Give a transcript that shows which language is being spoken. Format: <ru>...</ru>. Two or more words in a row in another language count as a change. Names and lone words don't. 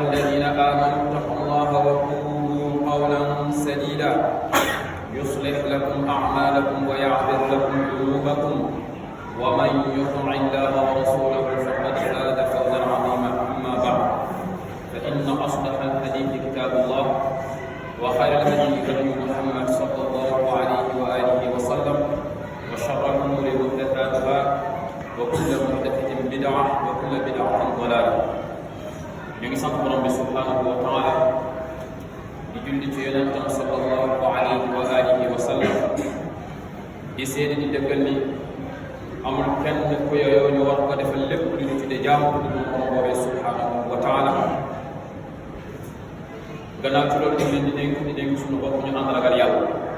<ar>الذين آمنوا اتقوا الله وقولوا قولا سديدا يصلح لكم أعمالكم ويغفر لكم ذنوبكم ومن يطع الله ورسوله فقد فاز فوزا عظيما أما بعد فإن أصدق الحديث كتاب الله وخير الهدي هدي محمد صلى الله عليه وآله وسلم وشر الأمور محدثاتها وكل محدثة بدعة وكل بدعة ضلالة</ar> <wo>ñu ngi sant borom bi</wo> <ar>سبحانه وتعالى</ar> <wo>di julli ci yonentam</wo> <ar>صلى الله عليه وعلى آله وسلم</ar> <wo>di seede di dëggal ni amul kenn ku yooyu ñu war ko defal lépp lu ñu tuddee jaamu ko dul borom boobee</wo> <ar>سبحانه وتعالى</ar> <wo>gannaaw ci loolu ñu leen di dénk suñu bopp ñu ànd ragal yàlla</wo>